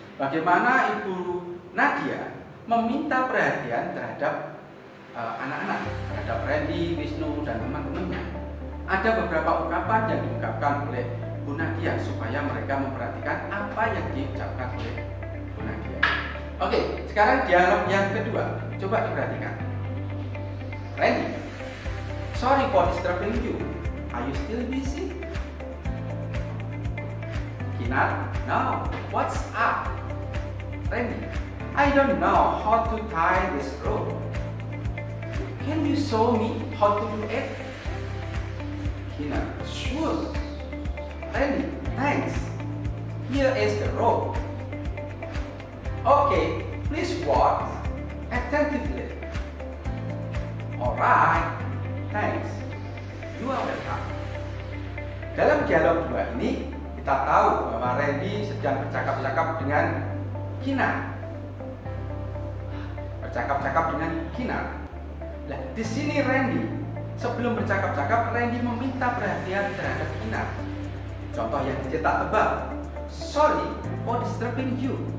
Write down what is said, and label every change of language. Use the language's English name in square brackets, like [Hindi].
[Indonesian] Bagaimana Ibu Nadia meminta perhatian terhadap anak-anak, terhadap Randy, Wisnu, dan teman-temannya. Ada beberapa ungkapan yang diungkapkan oleh Bu Nadia supaya mereka memperhatikan apa yang diucapkan oleh Bu Nadia. Oke, sekarang dialog yang kedua. Coba diperhatikan. [English] Randy, sorry for disturbing you. Are you still busy? Kinar, no. What's up? Randy, I don't know how to tie this rope. Can you show me how to do it? Kinar, sure. Randy, thanks. Here is the rope. Okay, please watch attentively. Alright, thanks. You are welcome. [Indonesian] Dalam dialog dua ini, kita tahu bahwa Randy sedang bercakap-cakap dengan Kinar. Bercakap-cakap dengan Kinar. Nah, di sini Randy, sebelum bercakap-cakap, Randy meminta perhatian terhadap Kinar. Contoh yang dicetak tebal. [English] Sorry for disturbing you.